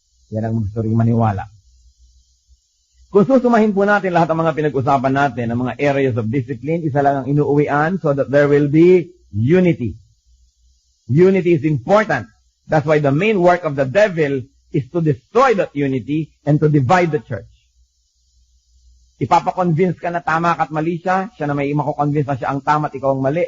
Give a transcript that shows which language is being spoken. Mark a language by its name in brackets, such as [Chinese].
[Filipino] Yan ang gusto rin maniwala. Kung susumahin po natin lahat ng mga pinag-usapan natin, ng mga areas of discipline, isa lang ang inuuwian [English] so that there will be unity. Unity is important. That's why the main work of the devil is to destroy that unity and to divide the church. [Filipino] Ipapakonvince ka na tama ka at mali siya na may mako-convince na siya ang tama at ikaw ang mali.